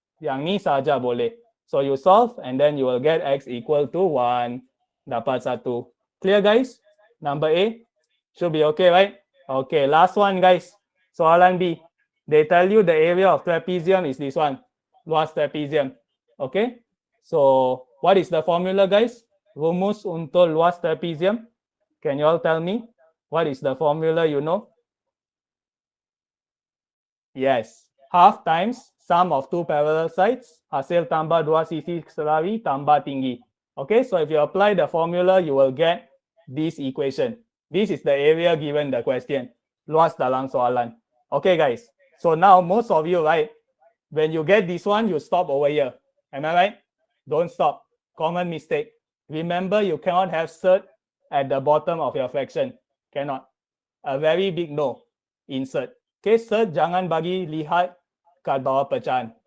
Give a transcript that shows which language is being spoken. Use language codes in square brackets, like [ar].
[ms] Yang ni saja boleh. [en] So you solve and then you will get x equal to 1. [ms] Dapat 1. [en] Clear, guys? Number A should be okay, right? Okay, last one, guys. Soalan B, they tell you the area of trapezium is this one, [ms] luas trapezium. [en] Okay, so what is the formula, guys? [ms] Rumus untuk luas trapezium. [en] Can you all tell me what is the formula you know? Yes, half times sum of two parallel sides, [ms] hasil tambah dua sisi selari tambah tinggi. [en] Okay, so if you apply the formula, you will get this equation. This is the area given the question. [ms] Luas dalam soalan. [en] Okay, guys. So now most of you, right, when you get this one, you stop over here. Am I right? Don't stop. Common mistake. Remember, you cannot have cert at the bottom of your fraction. Cannot. A very big no. Insert. [ms] Okay, cert jangan bagi lihat kat bawah pecahan.